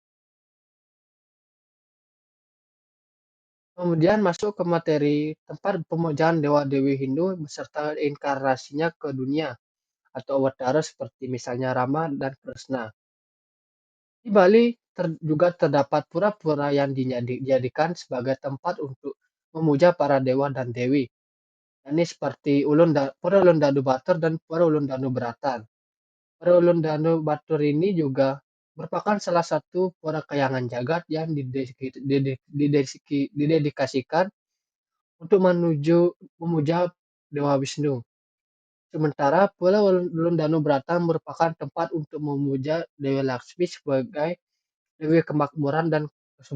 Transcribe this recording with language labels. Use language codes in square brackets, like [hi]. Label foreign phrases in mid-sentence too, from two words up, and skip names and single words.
[id] Kemudian masuk ke materi tempat pemujaan dewa-dewi Hindu beserta inkarnasinya ke dunia atau awatara seperti misalnya Rama dan Krishna. Di Bali juga terdapat pura-pura yang dijadikan sebagai tempat untuk memuja para dewa dan dewi. Ini seperti Pura Ulun Danu Batur dan Pura Ulun Danu Beratan. Pura Ulun Danu Batur ini juga merupakan salah satu pura kayangan jagat yang didedikasikan untuk memuja Dewa Wisnu. Sementara Pura Ulun Danu Beratan merupakan tempat untuk memuja Dewi Laksmi sebagai Dewi Kemakmuran dan Kesuburan.